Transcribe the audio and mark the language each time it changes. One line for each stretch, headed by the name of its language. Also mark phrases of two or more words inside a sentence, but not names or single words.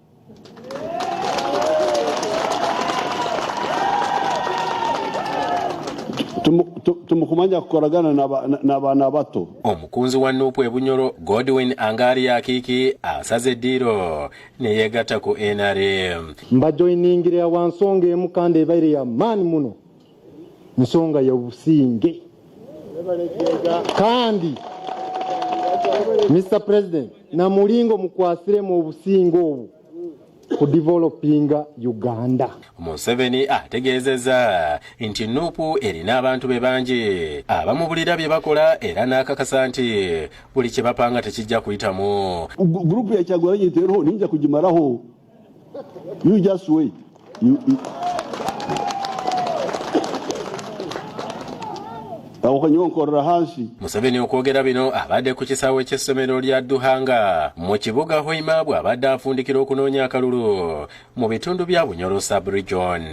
Ganda: Tumukumanya kukoragana n'abaana bato. Omukunzi wa Nuupu Ebunyoro Godwin Angari Akiki asaze eddiiro ne yeegatta ku NRM.
Nyoro: Mbajoiningire wansonga emu kandi ebaire ya maani muno nsonga ya businge kandi Mr. President na mulingo mukwasire mu businge obu ku developinga Uganda.
Ganda: Museveni ategeezezza nti Nuupu erina abantu be bangi abamubulira bye bakola era n'akakasa nti buli kye bapanga tekijja kuyitamu.
Nyoro: Grupu ya Kyagulanyi teroho ninja kugimaraho.
English: You just wait.
Ganda: Museveni okwogera bino abadde ku kisaawe ky'essomero lya Duhanga mu kibuga Hoima bw'abadde afundikira okunoonya akalulu mu bitundu bya Bunyoro sub-region.